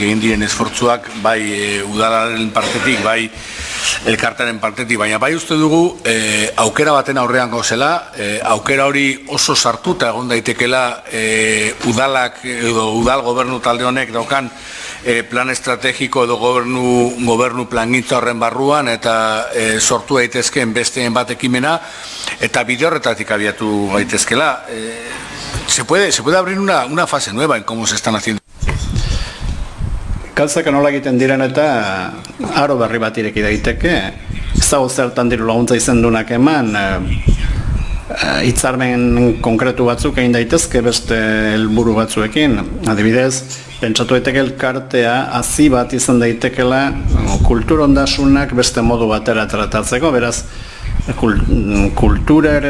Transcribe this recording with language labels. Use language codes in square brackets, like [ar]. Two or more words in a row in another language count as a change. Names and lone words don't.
[eu] egin diren esfortzuak bai udalaren partetik, bai elkartaren partetik, baina bai uste dugu aukera baten aurrean gauzela, aukera hori oso sartuta egon daitekela udalak edo udal gobernu talde honek daukan plan estrategiko edo gobernu plangintza horren barruan eta sortu daitezkeen besteen bat ekimena eta bide horretatik abiatu gaitezkela. [es] Se puede abrir una fase nueva en cómo se están haciendo. [eu] Gauzak nola egiten diren eta aro berri bat ireki daiteke. Ez dago zertan diru laguntza izendunak eman, hitzarmen konkretu batzuk egin daitezke beste helburu batzuekin. Adibidez, pentsatu daiteke elkartea hazi bat izan daitekela kultur ondasunak beste modu batera tratatzeko, beraz kulturaren